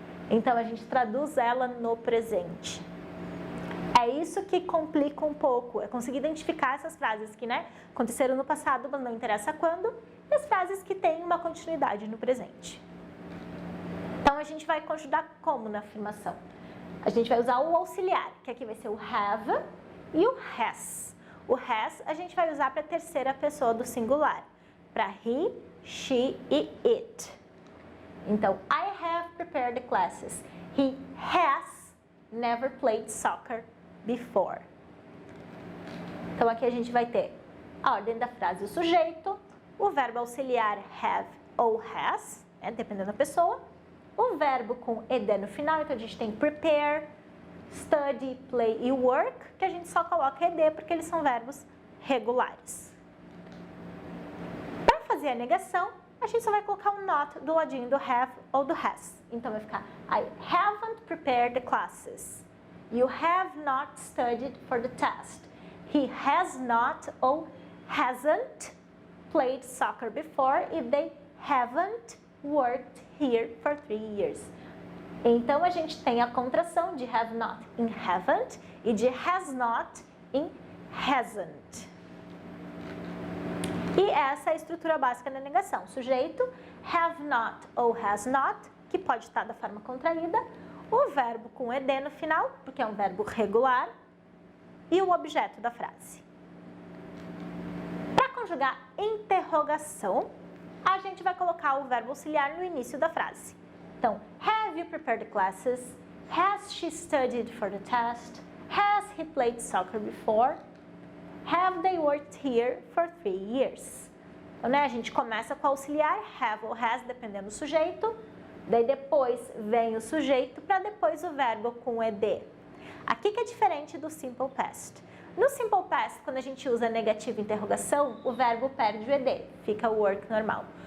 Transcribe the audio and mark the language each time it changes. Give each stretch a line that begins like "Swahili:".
Portuguese: Então, a gente traduz ela no presente. É isso que complica um pouco, é conseguir identificar essas frases que, né, aconteceram no passado, mas não interessa quando, e as frases que têm uma continuidade no presente. Então, a gente vai conjugar como na afirmação? A gente vai usar o auxiliar, que aqui vai ser o have e o has. O has a gente vai usar para a terceira pessoa do singular, para he, she e it.
English: Então, I have prepared the classes. He has never played soccer before.
Portuguese: Então, aqui a gente vai ter a ordem da frase, o sujeito, o verbo auxiliar have ou has, né, dependendo da pessoa, o verbo com ed no final, então a gente tem prepare, study, play e work, que a gente só coloca ed porque eles são verbos regulares. Para fazer a negação, a gente só vai colocar um not do ladinho do have ou do has. Então vai ficar
English: I haven't prepared the classes. You have not studied for the test. He has not or hasn't played soccer before e they haven't worked here for 3 years.
Portuguese: Então, a gente tem a contração de have not em haven't e de has not em hasn't. E essa é a estrutura básica da negação. Sujeito, have not ou has not, que pode estar da forma contraída, o verbo com ed no final, porque é um verbo regular, e o objeto da frase. Para conjugar interrogação, a gente vai colocar o verbo auxiliar no início da frase.
English: Então, have you prepared the classes? Has she studied for the test? Has he played soccer before? Have they worked here for 3 years?
Portuguese: Então, né, a gente começa com o auxiliar, have ou has, dependendo do sujeito. Daí depois vem o sujeito, para depois o verbo com ed. Aqui que é diferente do simple past. No simple past, quando a gente usa negativo interrogação, o verbo perde o ed, fica o work normal.